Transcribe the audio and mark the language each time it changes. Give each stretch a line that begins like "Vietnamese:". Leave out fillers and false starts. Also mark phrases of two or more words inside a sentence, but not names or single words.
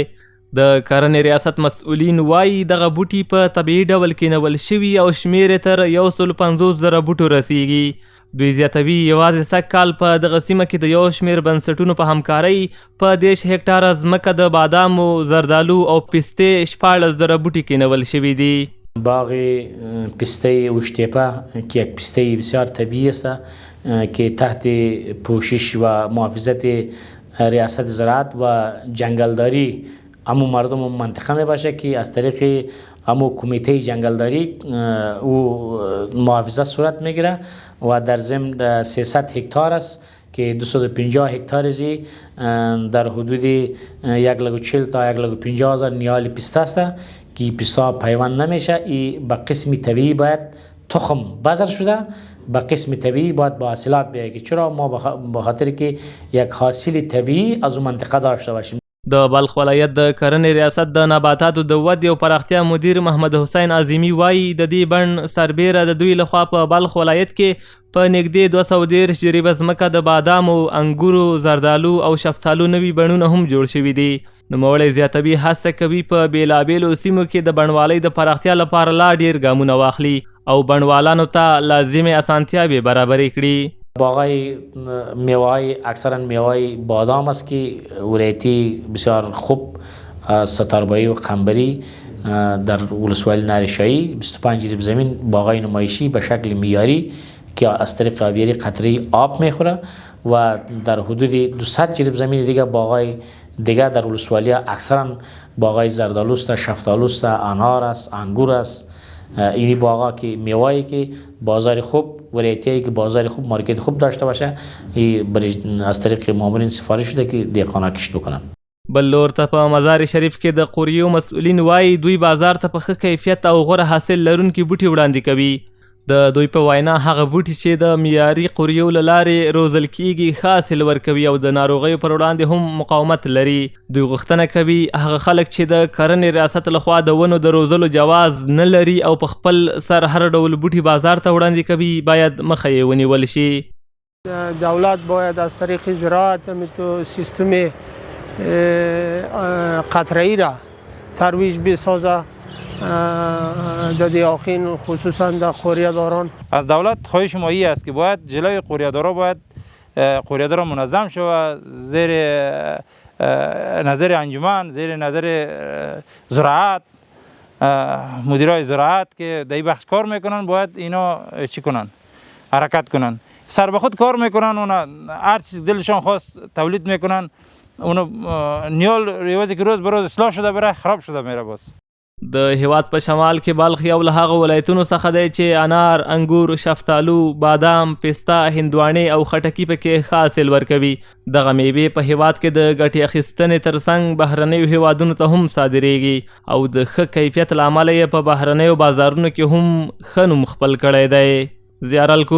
Pashto: د کرنې ریاست مسؤلین وایي دغه بوټي په طبیعي ډول کینول شوي او شمېر یې تر 150,000 بوټو رسیږي. دوی زیاتوي یوازې سږ کال په دغه سیمه کې د یو شمېر بنسټونو په همکارۍ په 10 هکټاره ځمکه د بادامو، زردالو او پستې 14,000 بوټي کینول شوي دي.
Persian: باغ پسته اوشتیپه که یک پسته بسیار طبیعی است که تحت پوشش و محافظت ریاست زراعت و جنگلداری همو مردم منطقه می باشه که از طریق همو کمیته جنگلداری او محافظت صورت میگیره و در ضمن 300 هکتار است که 250 هکتار زی در حدود 140 تا 150,000 نیال پسته است که پسته پیوند نمیشه. ای به قسم طبیعی باید تخم بذر شده به قسم طبیعی باید با حاصلات بیاید که چرا ما به خاطر که یک حاصل طبیعی از اون منطقه داشته باشیم.
Pashto: د بلخ ولایت د کرنې ریاست د نباتاتو د ودې او پراختیا مدیر محمد حسین اعظمي وایي د دې بڼ سربیره د دوی لخوا په بلخ ولایت کې په نږدې 213 جریبه ځمکه د بادامو، انګورو، زردالو او شفتالو نوي بڼونه هم جوړ شوي دي. نوموړی زیاتوي هڅه کوي په بېلابېلو سیمو کې د بڼوالۍ د پراختیا لپاره لا ډیر ګامونه واخلي او بڼوالانو ته لازمې اسانتیاوې برابرې کړي.
Persian: باغای میوه‌های اکثرا میوه‌های بادام است که ورایتی بسیار خوب ستاربایی و قنبری در ولسوالی نریشایی 25 جریب زمین باغای نمایشی به شکل معیاری که از طریق آبیاری قطره‌ای آب میخوره و در حدود 200 جریب زمین دیگه باغای دیگه در ولسوالی اکثرا باغای زردالو است، شفتالو است، انار است، انگور است. اینی باغا که میوه‌ای که بازار خوب ورایتی‌ای که بازار خوب مارکت خوب داشته باشه از طریق مامورین سفارش شده که دهقانا کشت بکنن.
Pashto: بل لور ته په مزار شریف کې د قوریو مسؤلین وایي دوی بازار ته په ښه کیفیت او غوره حاصل لرونکي بوټي وړاندې کوي. د دوی په وینا هغه بوټي چې د معیاري قوریو له لارې روزل کیږي ښه حاصل ورکوي او د ناروغیو پر وړاندې هم مقاومت لري. دوی غوښتنه کوي هغه خلک چې د کرنې ریاست لخوا د ونو د روزلو جواز نه لري او په خپل سر هر ډول بوټي بازار ته وړاندې کوي باید مخه یې ونیول شي.
Persian: دولت باید از طریق زراعت سیستم قطره‌ای را ترویج بسازه در دیاقین خصوصا در قوریه‌داران. از دولت خواهش ما این است که باید جلوی قوریه‌دارا باید قوریه‌دارا منظم شود زیر نظر انجمن، زیر نظر زراعت، مدیرای زراعت که در این بخش کار میکنن باید اینا چی کنن؟ حرکت کنن. سر به خود کار میکنن، اونا هر چیز دلشان خواست تولید میکنن، اونا نیال ریاضی که روز به روز اصلاح شده بره خراب شده میره. باز
Pashto: د هیواد په شمال کې بلخ یو له هغه ولایتونو څخه دی چې انار، انګور، شفتالو، بادام، پسته، هندواڼې او خټکي پکې ښه حاصل ورکوي. دغه میوې په هیواد کې د ګټې اخیستنې ترڅنګ بهرنیو هیوادونو ته هم صادریږي او د ښه کیفیت له امله یې په بهرنیو بازارونو کې هم ښه نوم خپل کړی دی.